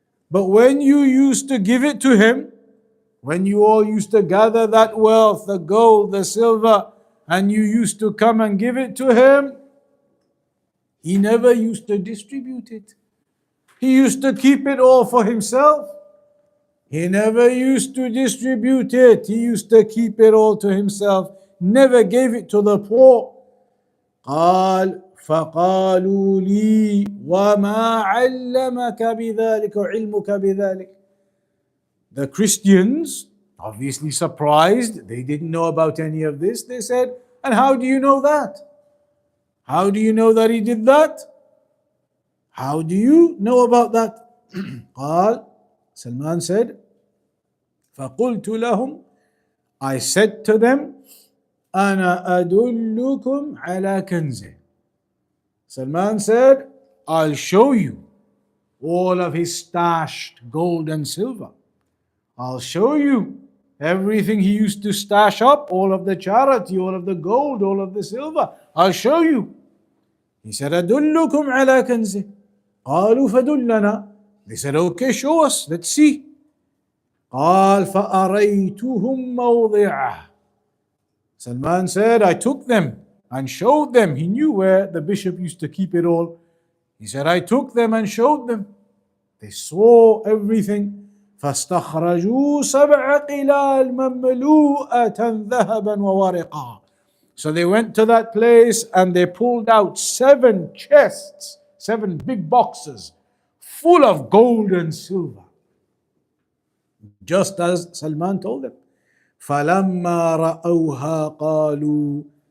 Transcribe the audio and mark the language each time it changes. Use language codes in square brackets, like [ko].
[en] But when you used to give it to him, when you all used to gather that wealth, the gold, the silver, and you used to come and give it to him, he never used to distribute it. He used to keep it all for himself. He never used to distribute it. He used to keep it all to himself. Never gave it to the poor. [ar] قال فقالوا لي وما علمك بذلك وعلمك بذلك. [en] The Christians, obviously surprised, they didn't know about any of this. They said, And how do you know that? How do you know that he did that? How do you know about that? [ar] قال, [en] Salman said, [ar] فَقُلْتُ لَهُمْ, [en] I said to them, [ar] أَنَا أَدُلُّكُمْ عَلَى كَنْزِهِ. [en] Salman said, I'll show you all of his stashed gold and silver. I'll show you everything he used to stash up, all of the charity, all of the gold, all of the silver. I'll show you. He said, [ar] أَدُلُّكُمْ عَلَى كَنْزِهِ. قالوا فدلنا. [en] They said, okay, show us, let's see. [ar] قال فأريتهم موضعه. [en] Salman said, I took them and showed them. He knew where the bishop used to keep it all. He said, I took them and showed them. They saw everything. [ar] فاستخرجوا سبع قلال مملوءة ذهبا وورقا. [en] So they went to that place and they pulled out 7 chests, 7 big boxes full of gold and silver. Just as Salman told them. [ar] فَلَمَّا رَأَوْهَا قَالُوا.